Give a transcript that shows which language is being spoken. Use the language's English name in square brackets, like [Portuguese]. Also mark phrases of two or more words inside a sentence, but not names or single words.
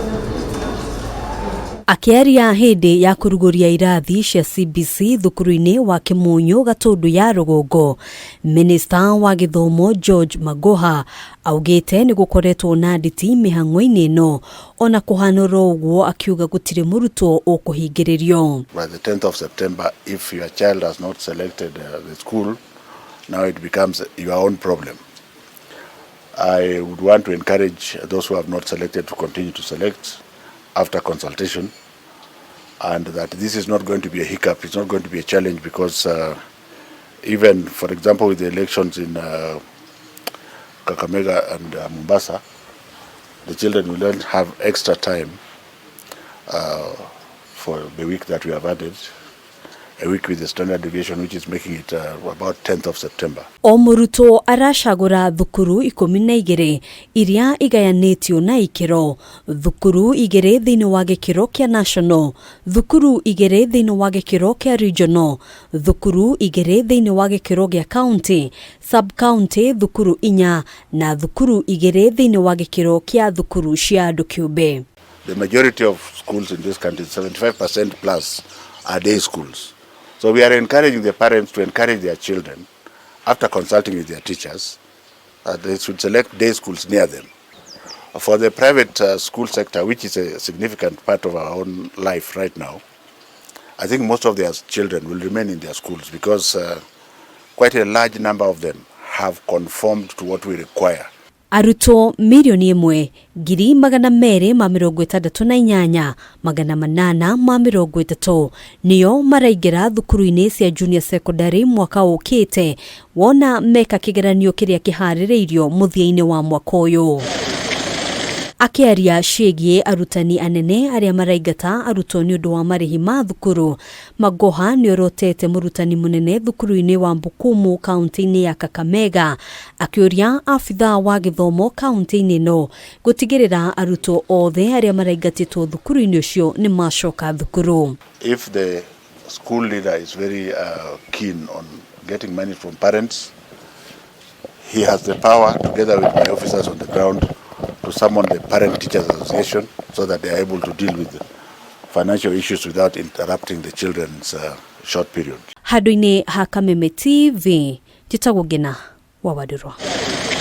[Kikuyu] Akiaria hindi ya kuruguria irathi cia CBC thukuru-ini wa Kimunyu Gatundu ya rugongo, Minister wa githomo George Magoha augite ni gukoretwo na nditi mihang'o-ini no ona kuhanura uguo akiuga gutire murutwo ukuhingiririo. [English] By the 10th of September, if your child has not selected the school, now it becomes your own problem. I would want to encourage those who have not selected to continue to select after consultation, and that this is not going to be a hiccup, it's not going to be a challenge, because even, for example, with the elections in Kakamega and Mombasa, the children will then have extra time for the week that we have added, a week with the standard deviation, which is making it about 10th of September. [Kikuyu] O muruto aracagura thukuru 12 iria igayanitio na ikiro, thukuru 2 thiini wa gikiro kia national, thukuru 2 thiini wa gikiro kia regional, thukuru 2 thiini wa gikiro gia county, [English] sub county [Kikuyu] thukuru 4 na thukuru 2 thiini wa gikiro kia thukuru cia andu kiumbe. [English] The majority of schools in this country, 75% plus, are day schools. So we are encouraging the parents to encourage their children, after consulting with their teachers, they should select day schools near them. For the private school sector, which is a significant part of our own life right now, I think most of their children will remain in their schools, because quite a large number of them have conformed to what we require. [Kikuyu] Arutwo milioni 1,268,800 830 niyo maraingira thukuru-ini cia [English] junior secondary [Kikuyu] mwaka ukite wona meka kigeranio kiria kihaririirio muthia-ini wa mwaka uyu. Akiaria ciĩgiĩ arutani anene aria maraingata arutwo ni undu wa marihi ma thukuru, Magoha ni orotete murutani munene thukuru-ini wa Mbukumu kaunti-ini ya Kakamega akiuria afitha wa githomo kaunti-ini no gutigirira arutwo othe aria maraingatitwo thukuru-ini ucio ni macoka thukuru. [English] If the school leader is very keen on getting money from parents, he has the power, together with my officers on the ground, to summon the Parent Teachers Association so that they are able to deal with the financial issues without interrupting the children's short period. [Kikuyu] Handu-ini ha Kameme TV, njitagwo Ngina wa Wadurwa.